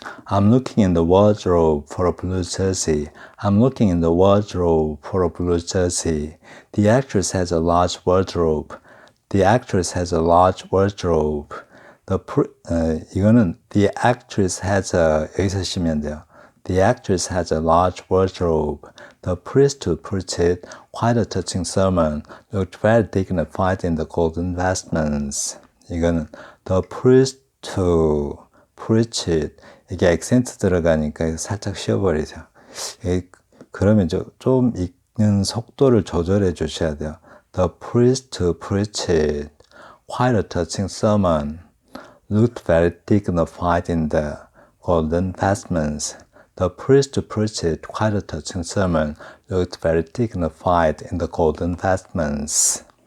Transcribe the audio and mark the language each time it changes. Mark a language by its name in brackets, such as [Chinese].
[English] I'm looking in the wardrobe for a blue jersey. I'm looking in the wardrobe for a blue jersey. The actress has a large wardrobe. The actress has a large wardrobe. [Korean] 이거는 [English] the actress has a, [Korean] 여기서 쓰시면 돼요. [English] The actress has a large wardrobe. The priest who preached quite a touching sermon looked very dignified in the golden vestments. [Korean] 이거는 [English] the priest who preached. [Korean] 이게 액센트 들어가니까 살짝 쉬어버리죠. 그러면 좀 읽는 속도를 조절해 주셔야 돼요. [English] The priest who preached quite a touching sermon looked very dignified in the golden vestments. The priest who preached quite a touching sermon looked very dignified in the golden vestments.